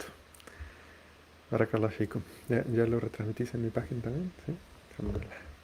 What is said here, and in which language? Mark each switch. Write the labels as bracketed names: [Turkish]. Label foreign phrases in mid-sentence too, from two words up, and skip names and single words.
[Arabic] بارك الله فيكم. [Spanish] ¿Ya lo retransmitís en mi página también? Sí. [Arabic] Alhamdulillah.